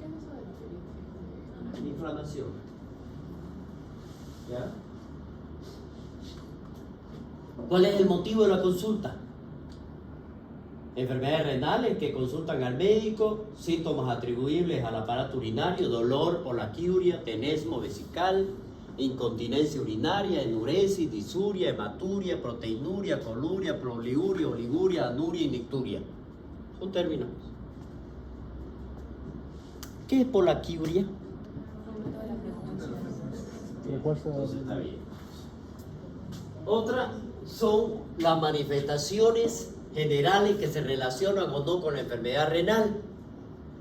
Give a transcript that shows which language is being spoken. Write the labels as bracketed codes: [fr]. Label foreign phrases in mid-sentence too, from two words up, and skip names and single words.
[es] Inflamación. ¿Ya? ¿Cuál es el motivo de la consulta? Enfermedades renales que consultan al médico, síntomas atribuibles al aparato urinario, dolor, poliaquiuria, tenesmo vesical, incontinencia urinaria, enuresis, disuria, hematuria, proteinuria, coluria, proliuria, oliguria, anuria y nicturia. Son términos. ¿Qué es poliaquiuria? Entonces está bien. Otra son las manifestaciones generales que se relacionan o no con la enfermedad renal.